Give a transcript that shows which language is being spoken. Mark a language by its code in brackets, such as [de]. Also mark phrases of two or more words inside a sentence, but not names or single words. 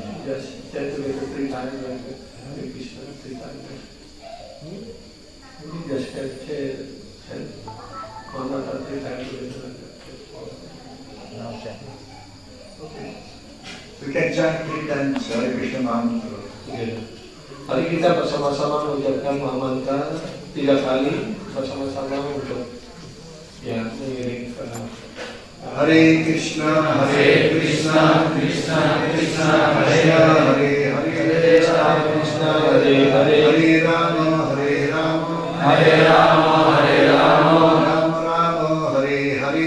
[en] Just chant together 3 times like Hare Krishna 3 times. Maybe just chant Mahamantra 3 times together. Okay. We can chant 3 times Hare Krishna Mahamantra. Together. [id] Mari kita bersama-sama mengucapkan Mahamantra 3 kali bersama-sama untuk mengiring [sa] Hare Krishna, Krishna Krishna, Hare Hare, Hare Krishna, Hare Hare, Hare Rama, Hare Rama, Hare Rama, Hare Rama, Rama Rama, Hare Hare,